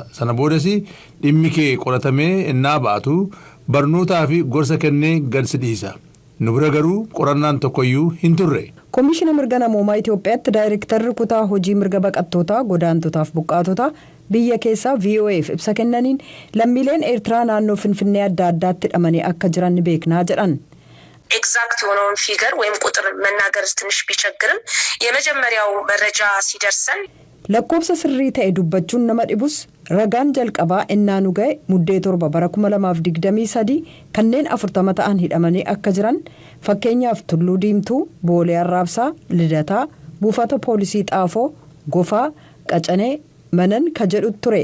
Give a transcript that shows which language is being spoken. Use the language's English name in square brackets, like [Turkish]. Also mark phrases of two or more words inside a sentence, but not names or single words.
[Oromo] Sana boodas dhimmi kee qoratamee innaa baatu barnootaa fi gorsa kennee gad si dhiisa. Nu bira garuu qorannaan tokkoyyuu hin turre. Koomishina mirga namoomaa Itoophiyaatti daayirektarri kutaa hojii mirga baqattootaa godaantotaaf buqqaatota biyya keessaa VOA'f ibsa kennaniin lammiileen Eertiraa naannoo Finfinnee adda addaatti hidhamanii akka jiran ni beeknaa jedhan. [Amharic] ኤግዛክት የሆነውን ፊገር ወይም ቁጥር መናገር ትንሽ ቢቸግርም የመጀመሪያው መረጃ ሲደርሰን [Oromo] lakkoofsa sirrii ta'e dubbachuun nama dhibus ragaan jalqabaa innaa nu ga'e muddee 7 bara 2023 kanneen 40 ta'an hidhamanii akka jiran fakkeenyaaf Tulluu Diimtuu, Boolee Arraabsaa, Lidataa, buufata poolisii Xaafoo, Gofaa, Qacanee, Manan ka jedhu ture.